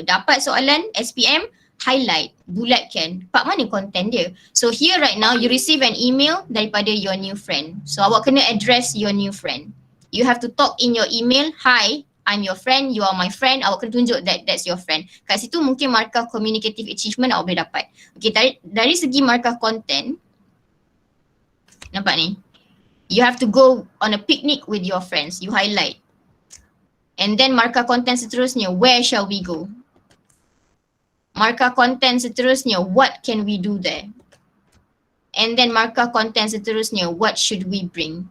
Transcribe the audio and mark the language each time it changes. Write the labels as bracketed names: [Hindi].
[Malay] Dapat soalan SPM, highlight, bulatkan. Part mana content dia. [English] So here right now, you receive an email [Malay] daripada [English] your new friend. So [Malay] awak kena [English] address your new friend. You have to talk in your email, hi, I'm your friend, you are my friend. [Malay] Awak kena tunjuk [English] that that's your friend. [Malay] Kat situ mungkin markah communicative achievement awak boleh dapat. Okay, dari segi markah content, nampak ni? [English] You have to go on a picnic with your friends. You highlight. And then [Malay] markah konten seterusnya, [English] where shall we go? [Malay] Markah konten seterusnya, [English] what can we do there? And then markah konten seterusnya, what should we bring?